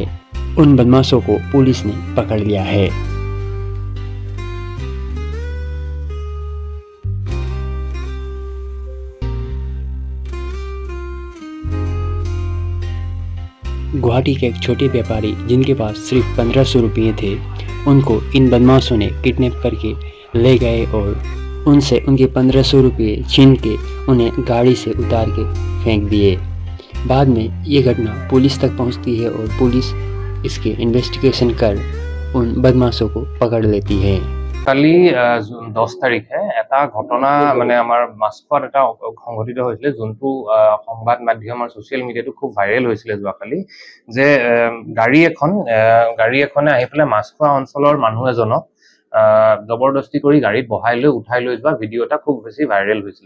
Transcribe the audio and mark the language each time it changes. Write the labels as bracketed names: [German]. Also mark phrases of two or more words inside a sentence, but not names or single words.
[Hindi] उन बदमाशों को पुलिस ने पकड़ लिया है। गुवाहाटी के एक छोटे व्यापारी जिनके पास सिर्फ 1500 रुपये थे, उनको इन बदमाशों ने किडनैप करके ले गए और उनसे उनके 1500 रुपये छीन के उन्हें गाड़ी से उतार के फेंक दिए। बाद में ये घटना पुलिस तक पहुंचती है और पुलिस इसके इन्वेस्टिगेशन कर उन बदमाशों को पकड़ लेती है। [Assamese] কালি 10 তাৰিখে এটা ঘটনা মানে আমাৰ মাছখোৱাত এটা সংঘটিত হৈছিল, যোনটো সংবাদ মাধ্যম আৰু [English] social media [Assamese] খুব ভাইৰেল হৈছিল যোৱাকালি, যে গাড়ী এখনে আহি পেলাই মাছখোৱা অঞ্চলৰ মানুহ এজনক জবৰদস্তি কৰি গাড়ীত বহাই লৈ উঠাই লৈ যোৱা ভিডিঅ' এটা খুব বেছি ভাইৰেল হৈছিল।